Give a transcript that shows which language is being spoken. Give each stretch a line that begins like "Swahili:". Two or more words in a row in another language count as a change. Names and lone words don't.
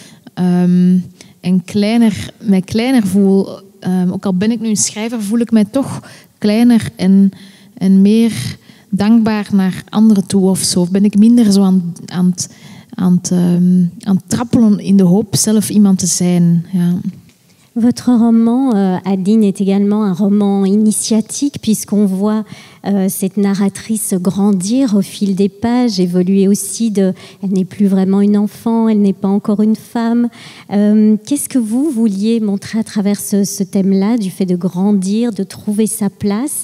Dutch: En mij kleiner voel. Ook al ben ik nu een schrijver, voel ik mij toch kleiner en meer dankbaar naar anderen toe of zo. Of ben ik minder zo aan het trappelen in de hoop zelf iemand te zijn. Ja.
French: Votre roman, Adeline, est également un roman initiatique puisqu'on voit cette narratrice grandir au fil des pages, évoluer aussi elle n'est plus vraiment une enfant, elle n'est pas encore une femme. Qu'est-ce que vous vouliez montrer à travers ce thème-là, du fait de grandir, de trouver sa place?